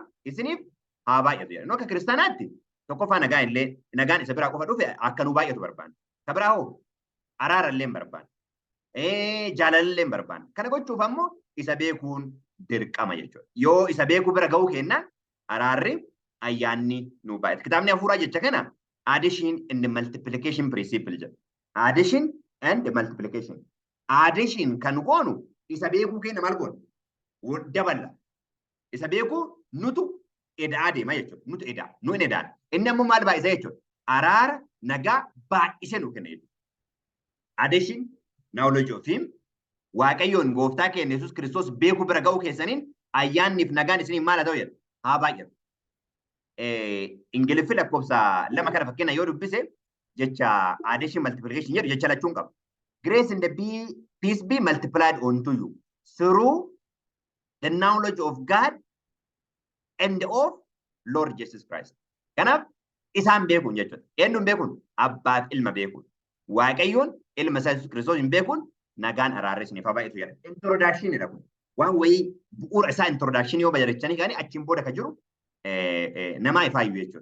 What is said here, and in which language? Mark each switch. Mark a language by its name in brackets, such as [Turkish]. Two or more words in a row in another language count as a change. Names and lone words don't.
[Oromo] Isiniif haa baay'atu jedha. Akka kiristaanaatti tokkoffaa nagaan illee nagaan isa biraa qofa dhufe akka nu baay'atu barbaanna. Ka biraa hoo araara illee barbaanna. jaalallee hin barbaanne. Kana gochuuf ammoo isa beekuun dirqama jechuudha. Yoo isa beekuu bira ga'uu kennaan araarri ayyaanni nu baay'ata. Kitaabni hafuuraa jecha kana [English] addition and multiplication principle [Oromo] jedha. [English] Addition and multiplication. [Oromo] Addition kan goonu isa beekuu kenna maal goona? Daballa. Isa beekuu nutu edaa deema jechuudha. Nutu edaa. Nu hin edaan. Inni ammoo maal baay'isa jechuudha? Araara nagaa baay'ise nu kenna jechuudha. [English] Addition knowledge of him [Oromo] waaqayyoon gooftaa keenya Yesuus Kiristoos beekuu bira ga'uu keessaniin ayyaanniif nagaan isiniin maal haa ta'u jedha? Haa baay'atu. Ingiliffi lakkoofsa 2 kana fakkeenya yoo dubbise jecha [English] addition multiplication [Oromo] jedhu jecha lachuun qaba. [English] Grace and peace be multiplied unto you through the knowledge of God and of Lord Jesus Christ. [Oromo] Kanaaf isaan beekuun jechuudha. Eenyuun beekuun? Abbaaf ilma beekuun. Waaqayyoon ilma isaa Yesuus Kiristoos hin beekuun nagaan araarri isiniif haa baay'atu jedha. Introduction jedha kun. Waan wayii bu'uura isaa introduction yoo bajarechanii gaanii achiin booda kan jiru namaa ifaayyuu jechuudha.